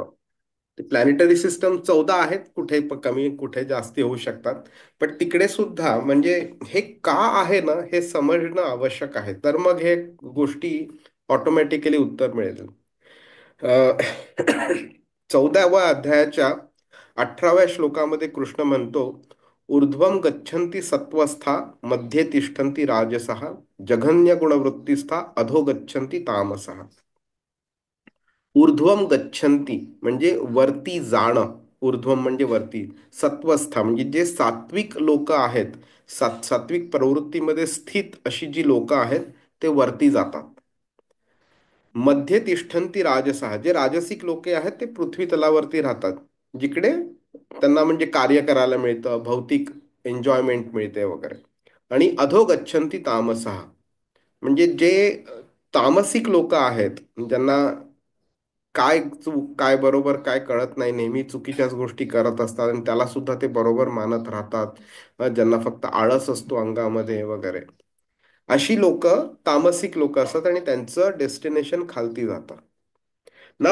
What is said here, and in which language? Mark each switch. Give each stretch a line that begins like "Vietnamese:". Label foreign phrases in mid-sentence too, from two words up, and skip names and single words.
English: planetary system
Marathi: 14 आहेत, कुठे कमी कुठे जास्ती होऊ शकतात. पण तिकडे सुद्धा म्हणजे हे का आहे ना, हे समजणं आवश्यक आहे. तर मग हे गोष्टी ऑटोमॅटिकली उत्तर मिळेल. 14व्या अध्यायाच्या 18व्या श्लोकामध्ये कृष्ण म्हणतो,
Sanskrit: ऊर्ध्वम गच्छन्ति सत्वस्था मध्ये तिष्ठन्ति राजसः जघन्य गुणवृत्तिस्था अधो गच्छन्ति तामसः. ऊर्ध्वम गच्छन्ति
Marathi: म्हणजे वरती जाणं. ऊर्ध्वम म्हणजे वरती. सत्वस्था म्हणजे जे सात्विक लोक आहेत, सात्विक प्रवृत्तीमध्ये स्थित अशी जी लोक आहेत, ते वरती जातात.
Sanskrit: मध्ये तिष्ठन्ति राजसः,
Marathi: जे राजसिक लोके आहेत ते पृथ्वी तलावरती राहतात, जिकडे त्यांना म्हणजे कार्य करायला मिळतं, भौतिक एन्जॉयमेंट मिळते वगैरे.
Sanskrit: आणि अधो गच्छन्ति तामसः,
Marathi: म्हणजे जे तामसिक लोक आहेत, ज्यांना काय चूक काय बरोबर काय कळत नाही, नेहमी चुकीच्याच गोष्टी करत असतात आणि त्याला सुद्धा ते बरोबर मानत राहतात, ज्यांना फक्त आळस असतो अंगामध्ये वगैरे, अशी लोक तामसिक लोक असतात आणि त्यांचं डेस्टिनेशन खालती जातं ना.